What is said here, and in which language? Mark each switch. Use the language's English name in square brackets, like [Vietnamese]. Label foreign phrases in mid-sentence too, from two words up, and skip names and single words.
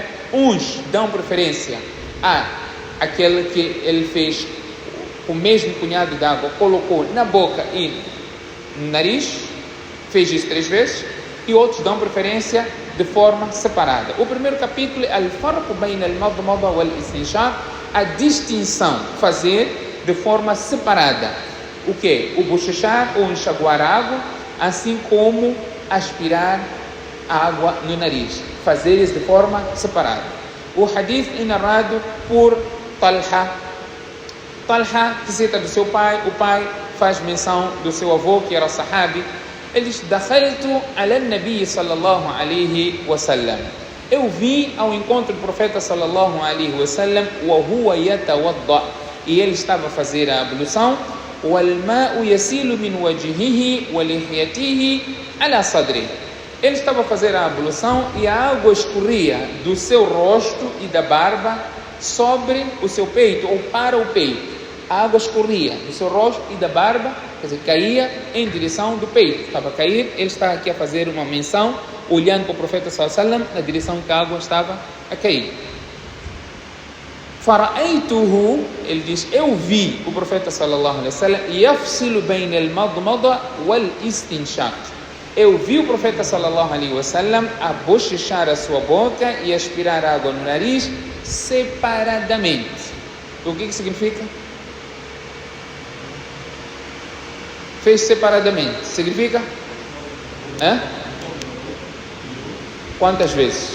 [Portuguese] Uns dão preferência a aquele que ele fez o mesmo punhado de água, colocou na boca e no nariz, fez isso 3 vezes, e outros dão preferência de forma separada. O primeiro capítulo é [Arabic] الفرق بين المضمضة والاستنشاق, [Portuguese] a distinção, fazer de forma separada. O que? O bochechar ou enxaguar água, assim como aspirar água no nariz. Fazer isso de forma separada. [Arabic] O hadith [Portuguese] é narrado por Talha. Talha cita do seu pai, o pai faz menção do seu avô, que era sahabi. Ele diz: [Arabic] "دخلت على النبي صلى الله عليه وسلم." [Portuguese] Eu vim ao encontro do profeta [Arabic] صلى الله عليه وسلم, وهو يتوضأ, [Portuguese] e ele estava a fazer a ablução, [Arabic] والماء يسيل من وجهه ولحيته على صدري. [Portuguese] Ele estava a fazer a ablução e a água escorria do seu rosto e da barba sobre o seu peito, ou para o peito. A água escorria do seu rosto e da barba, quer dizer, caía em direção do peito. Estava a cair, ele está aqui a fazer uma menção, olhando para o profeta [Arabic] صلى الله عليه وسلم, [Portuguese] na direção que a água estava a cair. Fara'aytuhu, ele diz, eu vi o profeta [Arabic] صلى الله عليه وسلم, يفصل بين المضمضة والاستنشاق. [Portuguese] Eu vi o profeta [Arabic] صلى الله عليه وسلم [Portuguese] a bochechar a sua boca e aspirar água no nariz separadamente. O que significa? Fez separadamente. Significa? Quantas vezes?